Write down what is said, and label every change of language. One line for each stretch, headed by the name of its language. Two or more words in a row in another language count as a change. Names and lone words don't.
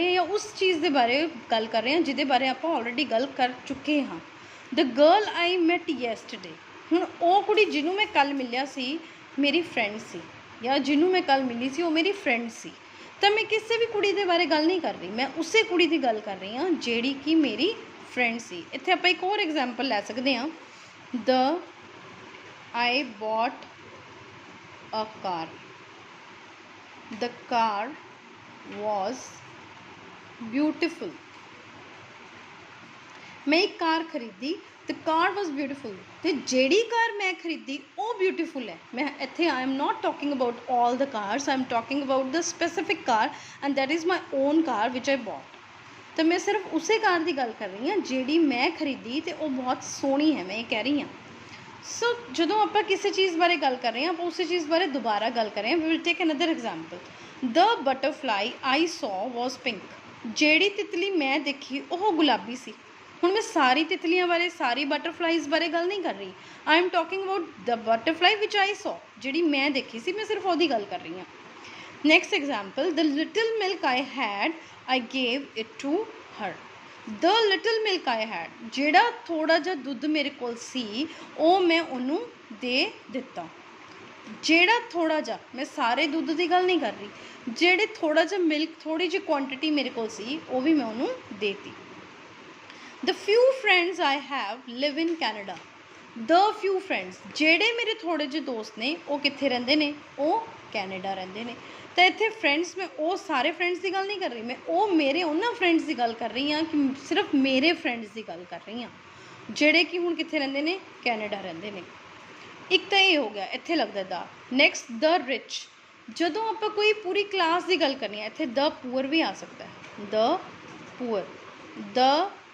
Punjabi: ਹਾਂ ਜਾਂ ਉਸ ਚੀਜ਼ ਦੇ ਬਾਰੇ ਗੱਲ ਕਰ ਰਹੇ ਹਾਂ ਜਿਹਦੇ ਬਾਰੇ ਆਪਾਂ ਆਲਰੇਡੀ ਗੱਲ ਕਰ ਚੁੱਕੇ ਹਾਂ
English: the girl I met yesterday
Punjabi: ਹੁਣ ਉਹ ਕੁੜੀ ਜਿਹਨੂੰ ਮੈਂ ਕੱਲ੍ਹ ਮਿਲਿਆ ਸੀ ਮੇਰੀ ਫਰੈਂਡ ਸੀ ਜਾਂ ਜਿਹਨੂੰ ਮੈਂ ਕੱਲ੍ਹ ਮਿਲੀ ਸੀ ਉਹ ਮੇਰੀ ਫਰੈਂਡ ਸੀ ਤਾਂ ਮੈਂ ਕਿਸੇ ਵੀ ਕੁੜੀ ਦੇ ਬਾਰੇ ਗੱਲ ਨਹੀਂ ਕਰ ਰਹੀ ਮੈਂ ਉਸੇ ਕੁੜੀ ਦੀ ਗੱਲ ਕਰ ਰਹੀ ਹਾਂ ਜਿਹੜੀ ਕਿ ਮੇਰੀ ਫਰੈਂਡ ਸੀ ਇੱਥੇ ਆਪਾਂ ਇੱਕ ਹੋਰ ਐਗਜ਼ਾਮਪਲ ਲੈ ਸਕਦੇ ਹਾਂ
English: the I bought a car the car was beautiful
Punjabi: ਮੈਂ ਇੱਕ ਕਾਰ ਖਰੀਦੀ
English: the car was beautiful
Punjabi: ਤੇ ਜਿਹੜੀ ਕਾਰ ਮੈਂ ਖਰੀਦੀ ਉਹ ਬਿਊਟੀਫੁਲ ਹੈ ਮੈਂ ਇੱਥੇ
English: I am not talking about all the cars I am talking about the specific car and that is my own car which I bought
Punjabi: ਤਾਂ ਮੈਂ ਸਿਰਫ ਉਸੇ ਕਾਰ ਦੀ ਗੱਲ ਕਰ ਰਹੀ ਹਾਂ ਜਿਹੜੀ ਮੈਂ ਖਰੀਦੀ ਤੇ ਉਹ ਬਹੁਤ ਸੋਹਣੀ ਹੈ ਮੈਂ ਇਹ ਕਹਿ ਰਹੀ ਹਾਂ ਸੋ ਜਦੋਂ ਆਪਾਂ ਕਿਸੇ ਚੀਜ਼ ਬਾਰੇ ਗੱਲ ਕਰ ਰਹੇ ਹਾਂ ਆਪਾਂ ਉਸੇ ਚੀਜ਼ ਬਾਰੇ ਦੁਬਾਰਾ ਗੱਲ ਕਰ ਰਹੇ ਹਾਂ
English: we will take another example the butterfly I saw was pink
Punjabi: ਜਿਹੜੀ ਤਿਤਲੀ ਮੈਂ ਦੇਖੀ ਉਹ ਗੁਲਾਬੀ ਸੀ ਹੁਣ ਮੈਂ ਸਾਰੀ ਤਿਤਲੀਆਂ ਬਾਰੇ ਸਾਰੀ ਬਟਰਫਲਾਈਜ਼ ਬਾਰੇ ਗੱਲ ਨਹੀਂ ਕਰ ਰਹੀ
English: I am talking about the butterfly which I
Punjabi: saw ਜਿਹੜੀ ਮੈਂ ਦੇਖੀ ਸੀ ਮੈਂ ਸਿਰਫ ਉਹਦੀ ਗੱਲ ਕਰ ਰਹੀ ਹਾਂ
English: next example the little milk I had I gave it to her the little milk I had
Punjabi: ਜਿਹੜਾ ਥੋੜਾ ਜਿਹਾ ਦੁੱਧ ਮੇਰੇ ਕੋਲ ਸੀ ਉਹ ਮੈਂ ਉਹਨੂੰ ਦੇ ਦਿੱਤਾ ਜਿਹੜਾ ਥੋੜਾ ਜਿਹਾ ਮੈਂ ਸਾਰੇ ਦੁੱਧ ਦੀ ਗੱਲ ਨਹੀਂ ਕਰ ਰਹੀ ਜਿਹੜੇ ਥੋੜਾ ਜਿਹਾ ਮਿਲਕ ਥੋੜੀ ਜਿਹੀ ਕੁਆਂਟੀਟੀ ਮੇਰੇ ਕੋਲ ਸੀ ਉਹ ਵੀ ਮੈਂ ਉਹਨੂੰ ਦੇਤੀ
English: the few friends I have live in Canada the few friends
Punjabi: ਜਿਹੜੇ ਮੇਰੇ ਥੋੜੇ ਜਿਹੇ ਦੋਸਤ ਨੇ ਉਹ ਕਿੱਥੇ ਰਹਿੰਦੇ ਨੇ ਉਹ ਕੈਨੇਡਾ ਰਹਿੰਦੇ ਨੇ ਤਾਂ ਇੱਥੇ ਫਰੈਂਡਸ ਮੈਂ ਉਹ ਸਾਰੇ ਫਰੈਂਡਸ ਦੀ ਗੱਲ ਨਹੀਂ ਕਰ ਰਹੀ ਮੈਂ ਉਹ ਮੇਰੇ ਉਹਨਾਂ ਫਰੈਂਡਸ ਦੀ ਗੱਲ ਕਰ ਰਹੀ ਹਾਂ ਕਿ ਸਿਰਫ ਮੇਰੇ ਫਰੈਂਡਸ ਦੀ ਗੱਲ ਕਰ ਰਹੀ ਹਾਂ ਜਿਹੜੇ ਕਿ ਹੁਣ ਕਿੱਥੇ ਰਹਿੰਦੇ ਨੇ ਕੈਨੇਡਾ ਰਹਿੰਦੇ ਨੇ ਇੱਕ ਤਾਂ ਇਹ ਹੋ ਗਿਆ ਇੱਥੇ ਲੱਗਦਾ ਦਾ
English: next the rich
Punjabi: ਜਦੋਂ ਆਪਾਂ ਕੋਈ ਪੂਰੀ ਕਲਾਸ ਦੀ ਗੱਲ ਕਰਨੀ ਹੈ ਇੱਥੇ
English: the poor
Punjabi: ਵੀ ਆ ਸਕਦਾ ਹੈ
English: the poor the